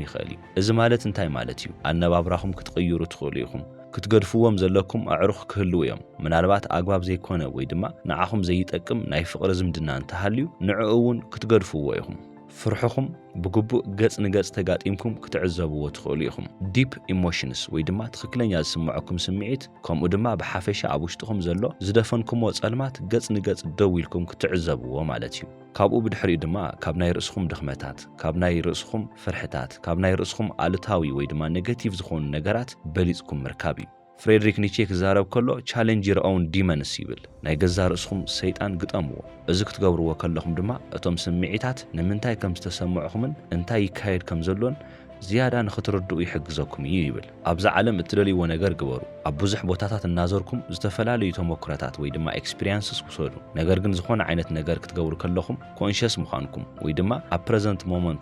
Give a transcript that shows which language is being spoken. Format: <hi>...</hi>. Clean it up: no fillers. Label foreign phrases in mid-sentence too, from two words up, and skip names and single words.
<ti>ይኽእል እዩ እዚ ማለት እንታይ ማለት እዩ ኣነባብራኹም ክትቕይሩ ትኽእሉ ኢኹም ክትገድፍዎም ዘለኩም ኣዕሩኽ ክህልው እዮም ምናልባት ኣግባብ ዘይኮነ ወይ ድማ ንዓኹም ዘይጠቅም ናይ ፍቕሪ ዝምድና እንተሃልዩ ንዕኡ እውን ክትገድፍዎ ኢኹም ፍርሑኹም ብግቡእ ገጽ ንገጽ ተጋጢምኩም ክትዕዘብዎ ትኽእሉ ኢኹም</ti> <en>deep emotions</en> <ti>ወይ ድማ ትኽክለኛ ዝስምዐኩም ስምዒት ከምኡ ድማ ብሓፈሻ ኣብ ውሽጥኹም ዘሎ ዝደፈንኩሞ ጸልማት ገጽ ንገጽ ደው ኢልኩም ክትዕዘብዎ ማለት እዩ ካብኡ ብድሕሪኡ ድማ ካብ ናይ ርእስኹም ድኽመታት ካብ ናይ ርእስኹም ፍርሕታት ካብ ናይ ርእስኹም ኣሉታዊ ወይ ድማ ኔጌቲቭ ዝኾኑ ነገራት በሊጽኩም ምርካብ እዩ ፍሬድሪክ ኒቼ ክዛረብ ከሎ</ti> <en>challenge your own demons</en> <ti>ይብል ናይ ገዛ ርእስኹም ሰይጣን ግጠምዎ እዚ ክትገብርዎ ከለኹም ድማ እቶም ስምዒታት ንምንታይ ከም ዝተሰምዑኹምን እንታይ ይካየድ ከም ዘሎን ዝያዳ ንኽትረድኡ ይሕግዘኩም እዩ ይብል ኣብዛ ዓለም እትደልይዎ ነገር ግበሩ ኣብ ብዙሕ ቦታታት እናዘርኩም ዝተፈላለዩ ተሞክሮታት ወይ ድማ ኤክስፒሪየንስስ ውሰዱ ነገር ግን ዝኾነ ዓይነት ነገር ክትገብሩ ከለኹም ኮንሽስ ምዃንኩም ወይ ድማ ኣብ</ti> <en>present moment</en>